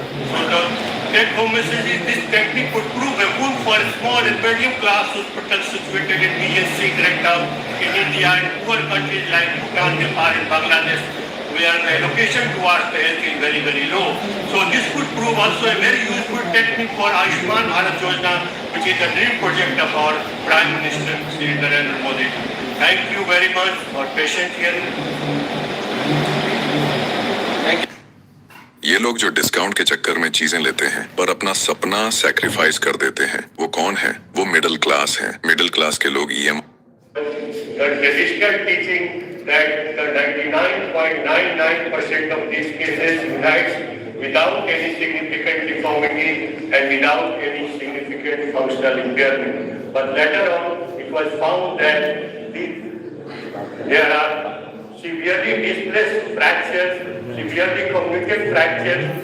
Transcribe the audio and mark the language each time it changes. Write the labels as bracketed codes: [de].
[en] So the take-home message is this technique would prove a boon for small and medium-class hospitals situated in BSC Greater in India and poor countries like Bhutan, Nepal and Bangladesh, where the allocation towards the health is very, very low. So this could prove also a very useful technique for Ayushman Bharat Yojana, which is the dream project of our Prime Minister, Shri Narendra Modi. Thank you very much for patient hearing. Thank you. [hi] ये लोग जो discount के चक्कर में चीजें लेते हैं पर अपना सपना सैक्रिफाइस कर देते हैं, वो कौन है? वो मिडिल क्लास है। मिडिल क्लास के लोग EM [en] the traditional teaching that the 99.99% of these cases unites without any significant deformity and without any significant functional impairment. But later on, it was found that there are severely displaced fractures, severely communicate fractures.